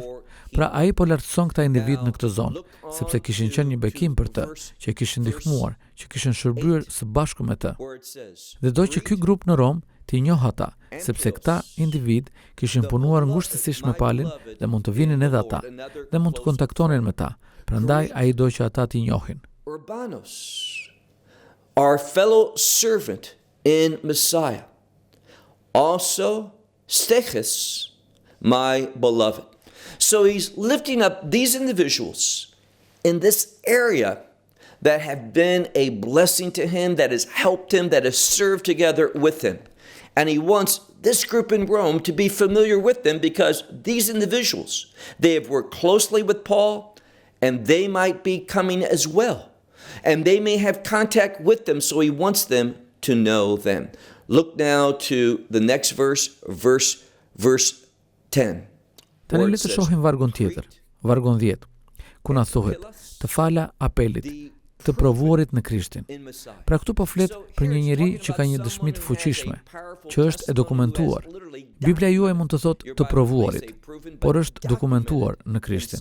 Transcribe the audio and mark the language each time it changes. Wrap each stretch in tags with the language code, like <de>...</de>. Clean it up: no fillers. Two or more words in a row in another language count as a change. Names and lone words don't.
<sq>Pra ai po lartëson këta individ në këtë zonë, sepse kishin qenë një bekim për të, që kishin ndihmuar, që kishin shërbyer së bashku me të. Dhe do që ky grup në Rom t'i njoh ata, sepse këta individ kishin punuar ngushtësisht me Palin dhe mund të vinin edhe ata, dhe mund të kontaktonin me ta. Prandaj ai do që ata t'i njohin. Urbanos,</sq> <en>our fellow servant in Messiah. Also Stechus, my beloved. So he's lifting up these individuals in this area that have been a blessing to him, that has helped him, that has served together with him. And he wants this group in Rome to be familiar with them because these individuals, they have worked closely with Paul and they might be coming as well. And they may have contact with them, so he wants them to know them. Look now to the next verse 10.</en> <sq>Tani le të shohim vargun tjetër, vargun 10, ku na thuhet: të fala Apelit, të provuarit në Krishtin. Pra këtu po flet për një njeri që ka një dëshmi të fuqishme, që është e dokumentuar. Biblia juaj mund të thotë të provuarit, por është dokumentuar në Krishtin.</sq>